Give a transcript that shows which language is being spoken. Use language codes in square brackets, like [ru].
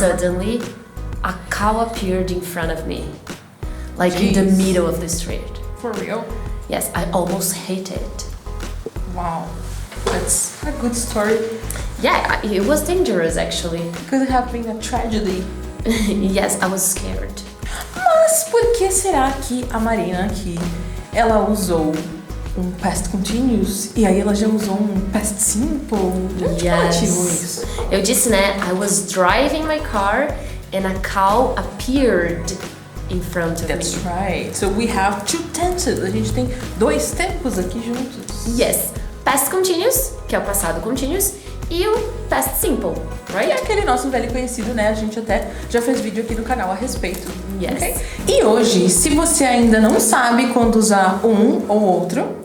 [en] suddenly, a cow appeared in front of me. Like in the Jeez. middle of the street. For real? Yes, I almost hated it. Wow. That's a good story. Yeah, it was dangerous actually. Could have been a tragedy. Yes, I was scared. [pt] Mas por que será que a Marina aqui, ela usou um past continuous e aí ela já usou um past simple? De que motivo isso? Eu disse, né? [en] I was driving my car and a cow appeared in front of That's me. right. So we have two tenses. [pt] A gente tem dois tempos aqui juntos. Yes, past continuous, que é o passado continuous, e o past simple, E é [en] right? [pt] aquele nosso velho conhecido, né? A gente até já fez vídeo aqui no canal a respeito. [en] Yes. [pt] Ok? E hoje, se você ainda não sabe quando usar um ou outro,